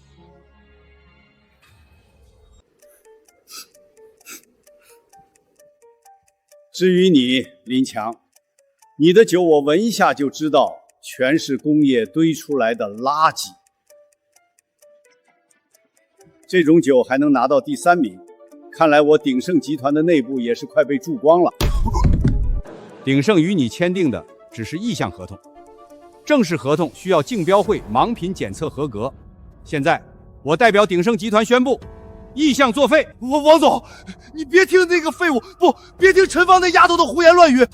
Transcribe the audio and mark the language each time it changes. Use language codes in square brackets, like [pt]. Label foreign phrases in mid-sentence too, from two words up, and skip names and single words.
[zh] 至于你，林强，你的酒我聞一下就知道，全是工業堆出來的垃圾。這種酒還能拿到第3名，看來我鼎盛集團的內部也是快被蛀光了。鼎盛與你簽訂的只是意向合同，正式合同需要競標會盲品檢測合格。現在我代表鼎盛集團宣布，意向作廢。王總，你別聽那個廢物，不，別聽陳芳那丫頭的胡言亂語。